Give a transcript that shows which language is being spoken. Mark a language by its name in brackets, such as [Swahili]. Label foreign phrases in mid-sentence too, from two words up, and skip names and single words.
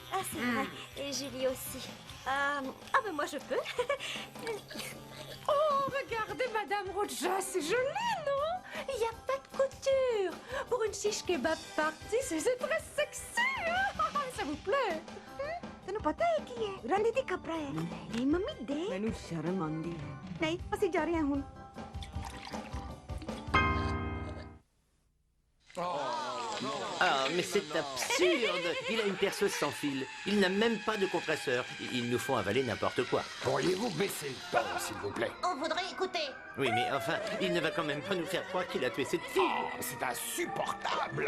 [French] Ah, c'est vrai. Et Julie aussi. Ben moi, je peux. Oh, regardez, Madame Roja, c'est joli, non? Il n'y a pas de couture. Pour une [English] shish kebab party, [French] c'est très sexy. Hein? Ça vous plaît? [Punjabi] ਤੈਨੂੰ ਪਤਾ ਹੈ ਕੀ ਹੈ ਰੰਡੀ ਦੀ ਕਪੜਾ ਹੈ ਨਹੀਂ ਮੰਮੀ ਦੇ ਮੈਨੂੰ ਸ਼ਰਮ ਆਉਂਦੀ ਹੈ ਨਹੀਂ ਅਸੀਂ ਜਾ ਰਹੇ ਹਾਂ ਹੁਣ [French] mais c'est absurde. Il a une perceuse sans fil. Il n'a même pas de compresseur. Ils nous font avaler n'importe quoi. Pourriez-vous baisser le ton, s'il vous plaît? On voudrait écouter. Oui, mais enfin, il ne va quand même pas nous faire croire qu'il a tué cette fille. C'est insupportable.